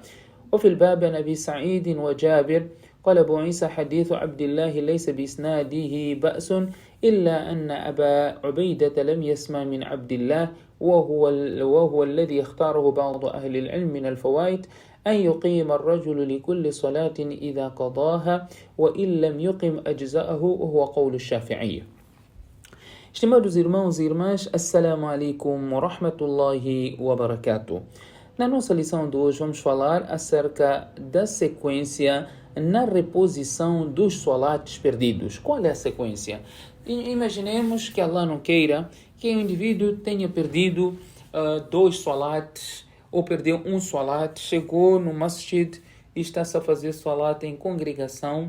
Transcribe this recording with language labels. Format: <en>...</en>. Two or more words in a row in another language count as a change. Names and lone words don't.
<ar>وفي الباب عن أبي سعيد وجابر قال أبو عيسى حديث عبد الله ليس بإسناده بأس إلا أن أبا عبيدة لم يسمع من عبد الله وهو الذي اختاره بعض أهل العلم من الفوائد أن يقيم الرجل لكل صلاة إذا قضاها وإن لم يقم أجزاءه وهو قول الشافعية.</ar> <pt>Estimados irmãos e irmãs,</pt> <ar>السلام عليكم ورحمة الله وبركاته.</ar> <pt>Na nossa lição de hoje vamos falar acerca da sequência na reposição dos salates perdidos. Qual é a sequência? Imaginemos que Allah não queira que o indivíduo tenha perdido 2 salates ou perdeu um salat, chegou no masjid e está-se a fazer salat em congregação.</pt>